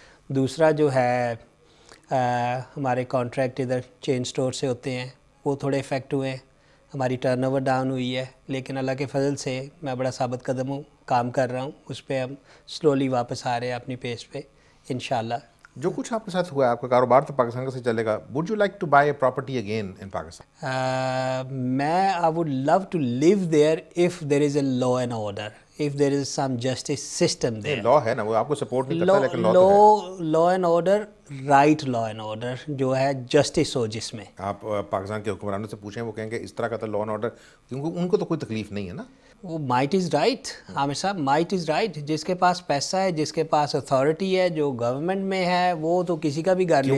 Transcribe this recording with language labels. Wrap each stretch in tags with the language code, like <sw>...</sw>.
<ur>دوسرا جو ہے ہمارے کانٹریکٹ ادھر چین سٹور سے ہوتے ہیں, وہ تھوڑے افیکٹ ہوئے ہیں, ہماری ٹرن اوور ڈاؤن ہوئی ہے, لیکن اللہ کے فضل سے میں بڑا ثابت قدم ہوں, کام کر رہا ہوں اس پہ, ہم سلولی واپس آ رہے ہیں اپنی پیس پہ انشاءاللہ. جو کچھ آپ کے ساتھ ہوا ہے, آپ کا کاروبار تو پاکستان کا سے چلے گا,</ur> <en>would you like to buy a property again in Pakistan? میں I would love to live there if there is a law and order, if there is some justice system there.</en> <ur>لا ہے نا, وہ آپ کو سپورٹ نہیں کرتا, لیکن لا تو ہے. Law and order, right law and order جو ہے, جسٹس ہو جس میں. آپ پاکستان کے حکمرانوں سے پوچھیں, وہ کہیں گے اس طرح کا تو لا اینڈ آرڈر, کیونکہ ان کو تو کوئی تکلیف نہیں ہے نا. وہ</ur> <en>might is right</en> <ur>عامر صاحب, مائٹ از رائٹ. جس کے پاس پیسہ ہے, جس کے پاس اتھارٹی ہے, جو گورنمنٹ میں ہے, وہ تو کسی کا بھی گھر لے سکتا ہے.</ur>